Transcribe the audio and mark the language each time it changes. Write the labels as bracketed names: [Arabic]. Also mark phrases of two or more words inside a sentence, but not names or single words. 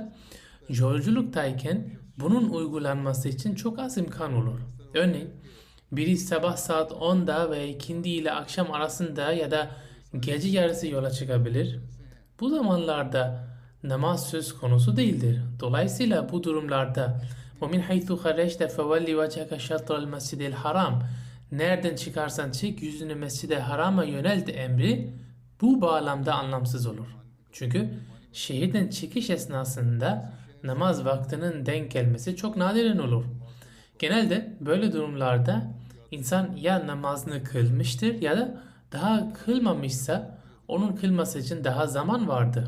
[Turkish] Oysa yolculuktayken Bunun uygulanması için çok az imkan olur. Örneğin biri sabah saat 10'da ve ikindi ile akşam arasında ya da gece yarısı yola çıkabilir. Bu zamanlarda namaz söz konusu değildir. Dolayısıyla bu durumlarda [Arabic] وَمِنْ حَيْثُ خَرَجْتَ فَوَلِّ وَجْهَكَ شَطْرَ الْمَسْجِدِ الْحَرَامِ [Turkish] Nereden çıkarsan çık yüzünü Mescid-i Haram'a yönelt emri bu bağlamda anlamsız olur. Çünkü şehirden çıkış esnasında namaz vaktinin denk gelmesi çok nadiren olur. Genelde böyle durumlarda insan ya namazını kılmıştır ya da daha kılmamışsa onun kılması için daha zaman vardır.